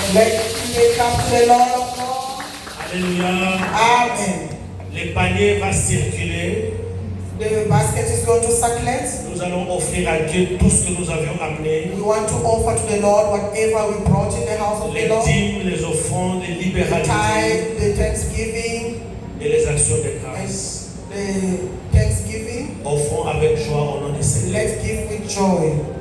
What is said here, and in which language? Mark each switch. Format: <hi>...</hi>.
<en>Let you make up to the Lord of Lords.</en> <fr>Alléluia. Amen. Le panier va circuler.</fr> <en>The basket is going to circulate.</en> <fr>Nous allons offrir à Dieu tout ce que nous avions amené.</fr> <en>We want to offer to the Lord whatever we brought in the house of the</en> <fr>Les</fr> <en>Lord.</en> <fr>dîmes, les offrandes, les</fr> <en>The</en> <fr>libéralités</fr> <en>tithe, the thanksgiving,</en> <fr>et les actions de</fr> <en>and</en> <fr>grâce.</fr> <en>the thanksgiving.</en> <fr>Offrons avec joie au nom du Seigneur.</fr> <en>Let's give with joy.</en>